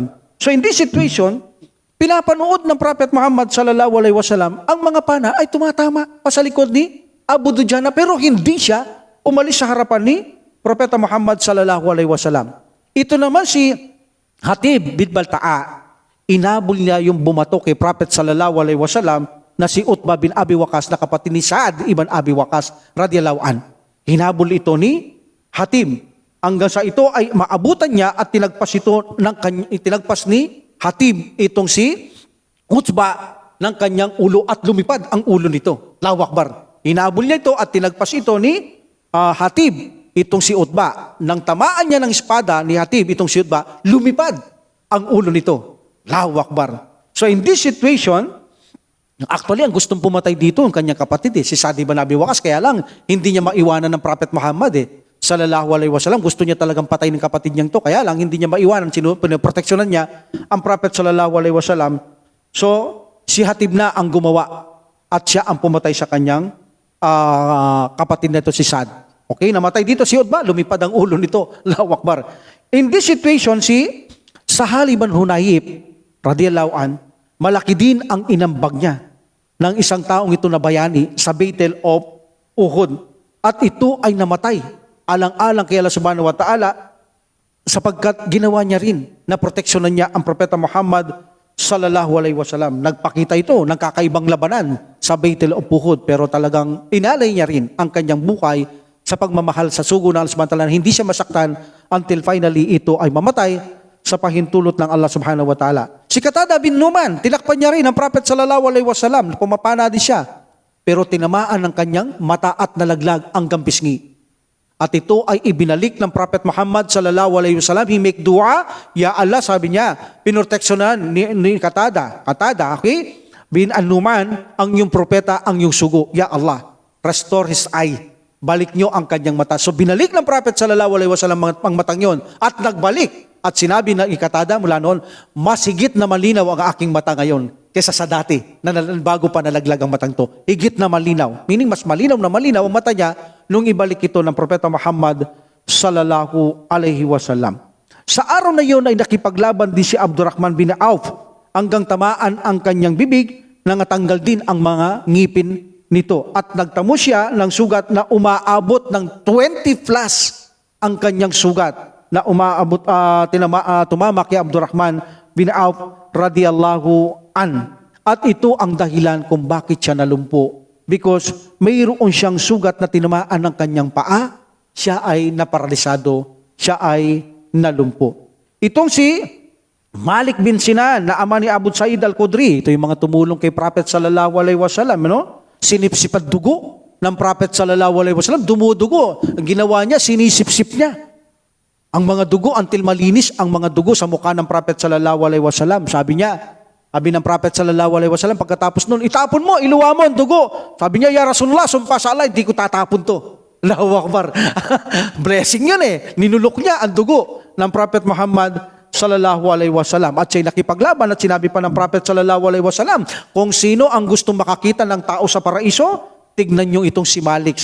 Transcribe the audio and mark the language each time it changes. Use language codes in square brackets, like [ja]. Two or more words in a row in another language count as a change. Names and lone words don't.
[en] So in this situation, [tl] pinapanood ng Prophet Muhammad [ar] صلى الله عليه وسلم [tl] ang mga pana ay tumatama pa sa likod ni Abu Dujana, pero hindi siya umalis sa harapan ni Propeta Muhammad [ar] صلى الله عليه وسلم. [tl] Ito naman si Hatib bin Balta'a, inabol niya yung bumato kay Prophet [ar] صلى الله عليه وسلم [tl] na si Utbah bin Abi Waqqas na kapatid ni Sa'ad ibn Abi Waqqas [ar] رضي الله عن. [tl] Hinabol ito ni Hatim. Hanggang sa ito ay maabutan niya at tinagpas ni Hatim itong si Utbah ng kanyang ulo at lumipad ang ulo nito. [ar] الله أكبر. [tl] Hinabol niya ito at tinagpas ito ni Hatim itong si Utbah. Nang tamaan niya ng espada ni Hatim itong si Utbah, lumipad ang ulo nito. [ar] الله أكبر. [en] So in this situation, actually, [tl] ang gustong pumatay dito ang kanyang kapatid si Sa'd ibn Abi Waqqas. Kaya lang, hindi niya maiwanan ng Prophet Muhammad [ar] صلى الله عليه وسلم. [tl] Gusto niya talagang patay ng kapatid niyang to. Kaya lang, hindi niya maiwanan. Pinoproteksyonan niya ang Prophet [ar] صلى الله عليه وسلم. [tl] So, si Hatib na ang gumawa at siya ang pumatay sa kanyang kapatid na ito si Sa'd. Okay, namatay dito si Utbah, lumipad ang ulo nito. [ar] الله أكبر. [en] In this situation, [tl] si Sahal ibn Hunayf [ar] رضي الله عن, [tl] malaki din ang inambag niya ng isang taong ito na bayani sa Battle of Uhud. At ito ay namatay alang-alang kay Allah [ar] سبحانه وتعالى [tl] sapagkat ginawa niya rin na proteksyonan niya ang Propeta Muhammad [ar] صلى الله عليه وسلم. [tl] Nagpakita ito ng kakaibang labanan sa Battle of Uhud pero talagang inalay niya rin ang kanyang buhay sa pagmamahal sa sugo ng Allah [ar] سبحانه وتعالى. [tl] Hindi siya masaktan [en] until finally [tl] ito ay mamatay sa pahintulot ng Allah [ar] سبحانه وتعالى. [tl] Si Qatada bin Numan, tinakpan niya rin ang Prophet [ar] صلى الله عليه وسلم, [tl] pumapana din siya. Pero tinamaan ng kanyang mata at nalaglag ang gampisngi. At ito ay ibinalik ng Prophet Muhammad [ar] صلى الله عليه وسلم. [en] He make dua, [ar] يا الله, [tl] sabi niya, pinurteksyonan ni Qatada, okay? Bin Numan, ang iyong propeta, ang iyong sugo. [ar] يا الله, [en] restore his eye. [tl] Balik niyo ang kanyang mata. So binalik ng Prophet [ar] صلى الله عليه وسلم [tl] ang matang yon at nagbalik. At sinabi ng Qatada mula noon, mas higit na malinaw ang aking mata ngayon kaysa sa dati na bago pa nalaglag ang matang to. Higit na malinaw. Meaning mas malinaw na malinaw ang mata niya nung ibalik ito ng Propeta Muhammad [ar] صلى الله عليه وسلم. [tl] Sa araw na iyon ay nakipaglaban din si Abdurrahman bin Auf hanggang tamaan ang kanyang bibig, nangatanggal din ang mga ngipin nito. At nagtamo siya ng sugat na umaabot ng 20 plus ang kanyang sugat na umaabot tumama kay Abdurrahman bin Auf [ar] رضي الله عن. [tl] At ito ang dahilan kung bakit siya nalumpo. Because mayroon siyang sugat na tinamaan ng kanyang paa, siya ay naparalisado, siya ay nalumpo. Itong si Malik bin Sinan na ama ni Abu Sa'id al-Khudri, ito yung mga tumulong kay Prophet [ar] صلى الله عليه وسلم, [tl] sinipsip at dugo ng Prophet [ar] صلى الله عليه وسلم, [tl] dumudugo. Ang ginawa niya, sinisipsip niya ang mga dugo until malinis ang mga dugo sa mukha ng Prophet [ar] صلى الله عليه وسلم. [tl] Sabi ng Prophet [ar] صلى الله عليه وسلم, [tl] pagkatapos nun, itapon mo, iluwa mo ang dugo. Sabi niya, [ar] يا رسول الله, [tl] sumpa sa Allah, hindi ko tatapon to. [ar] الله أكبر. [tl] Blessing yun Ninulok niya ang dugo ng Prophet Muhammad [ar] صلى الله عليه وسلم. [tl] At siya'y nakipaglaban at sinabi pa ng Prophet [ar] صلى الله عليه وسلم, [tl] kung sino ang gustong makakita ng tao sa paraiso, tignan nyo itong si Malik.